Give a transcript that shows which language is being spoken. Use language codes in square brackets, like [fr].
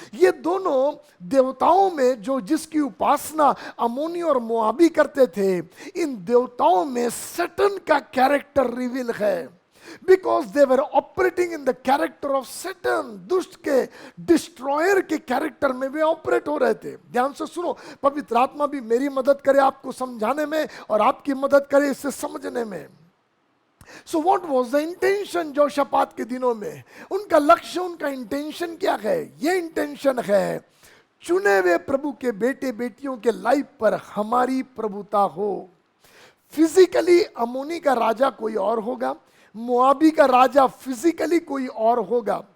[hi] ये दोनों देवताओं में जो जिसकी उपासना अमोनी और मोआबी करते थे, इन देवताओं में सैटन का कैरेक्टर रिवील है। [en] Because they were operating in the character of Satan, [hi] दुष्ट के डिस्ट्रॉयर के कैरेक्टर में वे ऑपरेट हो रहे थे। ध्यान से सुनो, पवित्र आत्मा भी मेरी मदद करे आपको समझाने में और आपकी मदद करे इसे समझने में। [en] So what was the intention Jehoshaphat [hi] के दिनों में? उनका लक्ष्य, उनका इंटेंशन क्या है? ये इंटेंशन है चुने हुए प्रभु के बेटे बेटियों के लाइफ पर हमारी प्रभुता हो। फिजिकली अमोनी का राजा कोई और होगा, मोआबी का राजा फिजिकली कोई और होगा।